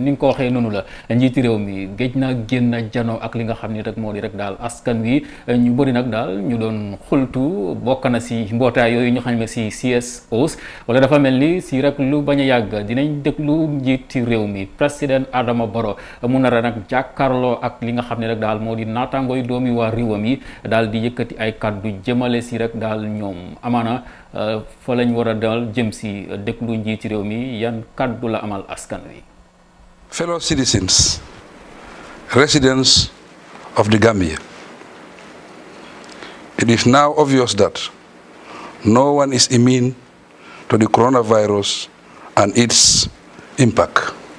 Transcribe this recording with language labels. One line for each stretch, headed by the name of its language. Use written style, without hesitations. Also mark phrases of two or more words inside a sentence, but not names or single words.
Wolof: nga ko waxee noonu la njiiti réew mi géej na génn janoo ak li nga xam ne rek moo di rek daal askan wi ñu bëri nag daal ñu doon xultu bokk na si mbootaay yooyu ñu xam ne si CSOs wala dafa mel ni si rek lu bañ a yàgg dinañ déglu njiiti réew mi président Adama Barrow mu nar a nag jàkkaarloo ak li nga xam ne rek daal moo di naataangooy doomi waa réewam yi daal di yëkkati ay kaddu jëmale si rek daal ñoom amaana fa lañ war a daal jëm si déglu njiiti réew mi yan kaddu la amal askan wi.
English: Fellow citizens, residents of the Gambia, it is now obvious that no one is immune to the coronavirus and its impact.